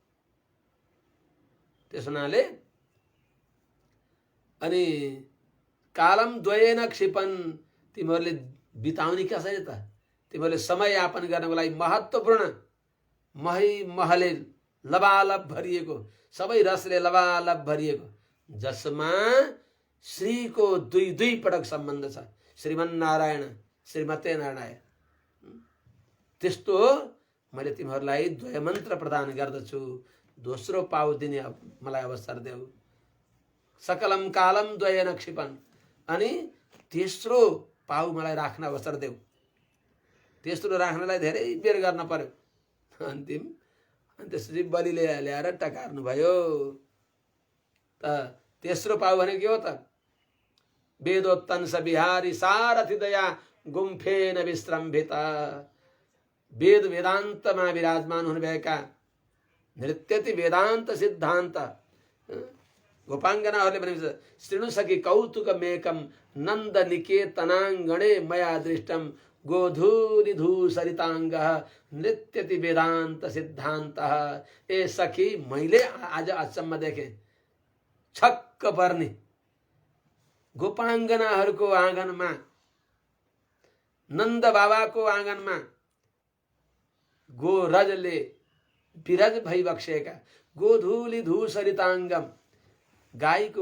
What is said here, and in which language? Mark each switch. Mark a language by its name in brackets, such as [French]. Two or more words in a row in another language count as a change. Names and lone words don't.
[Nepali] त्यस हुनाले अनि [Sanskrit] कालम द्वयेन क्षिपन, [Nepali] तिमीहरूले बिताउने कसरी त? तिमीहरूले समय यापन गर्नको लागि महत्त्वपूर्ण महले लबालब भरिएको, सबै रसले लबालब भरिएको, जसमा श्रीको दुई पटक सम्बन्ध छ। [Sanskrit] श्रीमन्नारायण श्रीमते नारायण। [Nepali] त्यस्तो मैले तिमीहरूलाई द्वय मन्त्र प्रदान गर्दछु। दोस्रो पाउ दिने मलाई अवसर देऊ। [Sanskrit] सकलम कालम द्वयेन क्षिपन। [Nepali] अनि तेस्रो पाउ मलाई राख्न अवसर देऊ। तेस्रो राख्नलाई धेरै बेर गर्न पर्यो। अन्तिम अनि त्यसपछि बलिले ल्याएर टकार्नु भयो। त तेस्रो पाउ भने के हो त? [Sanskrit] वेदोत्तंस बिहारी सारथि दया गुम्फेन विश्रम्भिता। [Nepali] वेद वेदान्तमा विराजमान हुनुभएका [Sanskrit] नृत्यति वेदान्त सिद्धान्त [Nepali] गोपाङ्गनाहरूले भनेको [Sanskrit] श्रृणु सखी कौतुक मेकम नन्द निकेतनाङ्गणे मया दृष्टम गोधूलि धूसरिताङ्ग नृत्यति वेदान्त सिद्धान्त। [Nepali] ए सखी, मैले आज अचम्म देखेँ, छक्क पर्ने। गोपाङ्गनाहरूको आँगनमा, नन्द बाबाको आँगनमा गोरजले विरज भइबक्सेका [Sanskrit] गोधूलि धूसरिताङ्गम, [Nepali] गाईको